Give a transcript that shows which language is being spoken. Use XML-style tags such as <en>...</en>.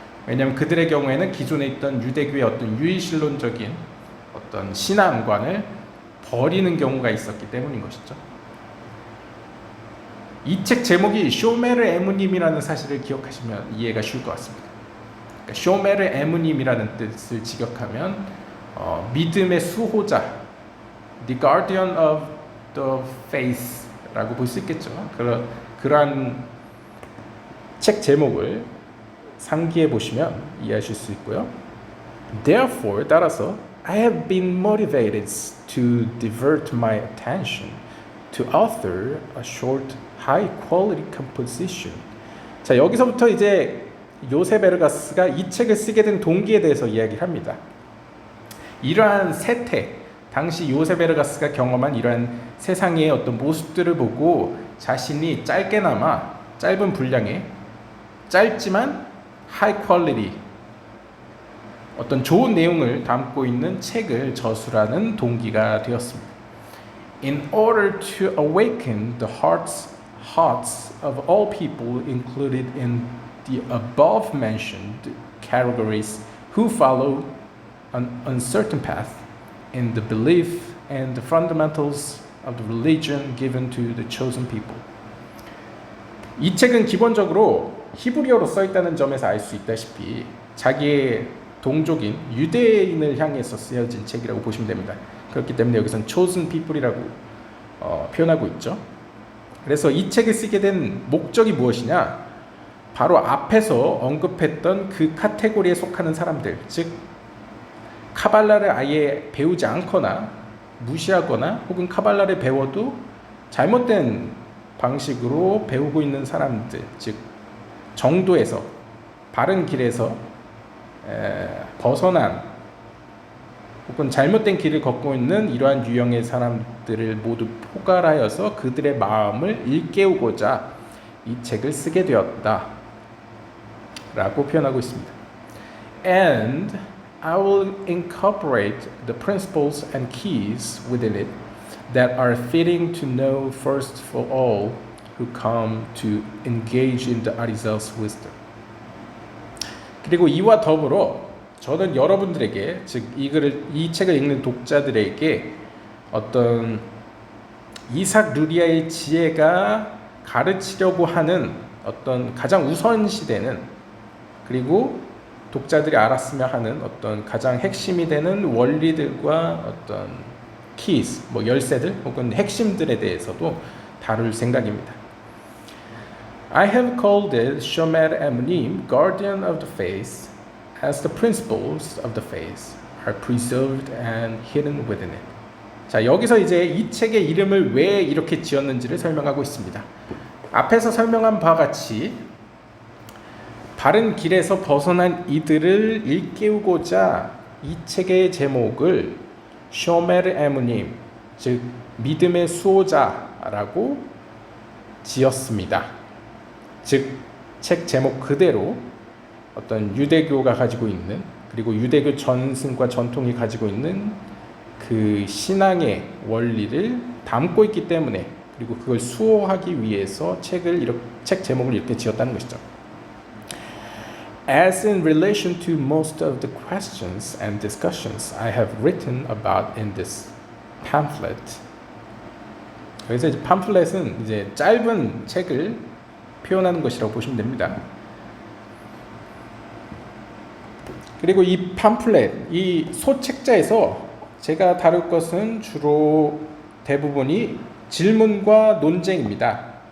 <ko>왜냐하면 그들의 경우에는 기존에 있던 유대교의 어떤 유의신론적인 어떤 신앙관을 버리는 경우가 있었기 때문인 것이죠. 이 책 제목이 쇼메르 에무님이라는 사실을 기억하시면 이해가 쉬울 것 같습니다. 그러니까 쇼메르 에무님이라는 뜻을 직역하면 믿음의 수호자,</ko> <en>The Guardian of the Faith라고</en> <ko>볼 수 있겠죠. 그러한 책 제목을 상기해 보시면 이해하실 수 있고요.</ko> <en>Therefore,</en> <ko>따라서</ko> <en>I have been motivated to divert my attention to author a short high quality composition.</en> <ko>자, 여기서부터 이제 요셉 에르가스가 이 책을 쓰게 된 동기에 대해서 이야기를 합니다. 이러한 세태, 당시 요셉 에르가스가 경험한 이러한 세상의 어떤 모습들을 보고 자신이 짧게나마 짧은 분량의 짧지만 하이 퀄리티 어떤 좋은 내용을 담고 있는 책을 저술하는 동기가 되었습니다.</ko> <en>In order to awaken the hearts of all people included in the above mentioned categories who follow an uncertain path in the belief and the fundamentals of the religion given to the chosen people.</en> <ko>이 책은 기본적으로 히브리어로 써 있다는 점에서 알 수 있다시피 자기의 동족인 유대인을 향해서 쓰여진 책이라고 보시면 됩니다. 그렇기 때문에 여기서는</ko> <en>chosen people</en> <ko>이라고 표현하고 있죠. 그래서 이 책을 쓰게 된 목적이 무엇이냐? 바로 앞에서 언급했던 그 카테고리에 속하는 사람들, 즉 카발라를 아예 배우지 않거나 무시하거나 혹은 카발라를 배워도 잘못된 방식으로 배우고 있는 사람들, 즉 정도에서 바른 길에서 벗어난 혹은 잘못된 길을 걷고 있는 이러한 유형의 사람들을 모두 포괄하여서 그들의 마음을 일깨우고자 이 책을 쓰게 되었다 라고 표현하고 있습니다.</ko> <en>And I will incorporate the principles and keys within it that are fitting to know first for all who come to engage in the Arizal's wisdom.</en> <ko>그리고 이와 더불어 저는 여러분들에게, 즉 이 책을 읽는 독자들에게 어떤 이삭 루리아의 지혜가 가르치려고 하는 어떤 가장 우선시되는, 그리고 독자들이 알았으면 하는 어떤 가장 핵심이 되는 원리들과 어떤 키스, 열쇠들 혹은 핵심들에 대해서도 다룰 생각입니다.</ko> <en>I have called it Shomer Emnim, Guardian of the Faith, as the principles of the faith are preserved and hidden within it.</en> <ko>자, 여기서 이제 이 책의 이름을 왜 이렇게 지었는지를 설명하고 있습니다. 앞에서 설명한 바와 같이 바른 길에서 벗어난 이들을 일깨우고자 이 책의 제목을 쇼메르 에무님, 즉 믿음의 수호자라고 지었습니다. 즉 책 제목 그대로 어떤 유대교가 가지고 있는, 그리고 유대교 전승과 전통이 가지고 있는 그 신앙의 원리를 담고 있기 때문에, 그리고 그걸 수호하기 위해서 책 제목을 이렇게 지었다는 것이죠.</ko> <en>As in relation to most of the questions and discussions I have written about in this pamphlet.</en> <ko>그래서 이제 팜플렛은 이제 짧은 책을 표현하는 것이라고 보시면 됩니다. 그리고 이 팜플렛, 이 소책자에서 제가 다룰 것은 주로 대부분이 질문과 논쟁입니다.</ko>